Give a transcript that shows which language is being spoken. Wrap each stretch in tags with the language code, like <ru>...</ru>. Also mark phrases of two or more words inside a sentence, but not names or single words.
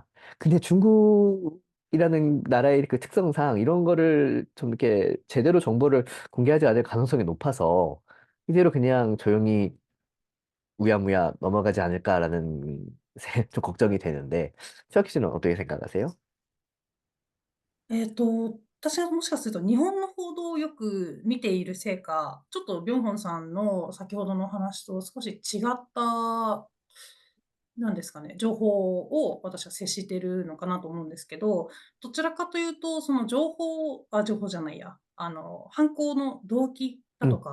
<ko>근데 중국이라는 나라의 그 특성상 이런 거를 좀 이렇게 제대로 정보를 공개하지 않을 가능성이 높아서 이대로 그냥 조용히 우야무야 넘어가지 않을까라는 좀 걱정이 되는데 최혁 씨는 어떻게 생각하세요?</ko> <ja>私がもしかすると日本の報道をよく見ているせいか、ちょっとビョンホンさんの先ほどの話と少し違ったなんですかね、情報を私は接してるのかなと思うんですけど、どちらかというと、その情報じゃないや、犯行の動機だと</ja>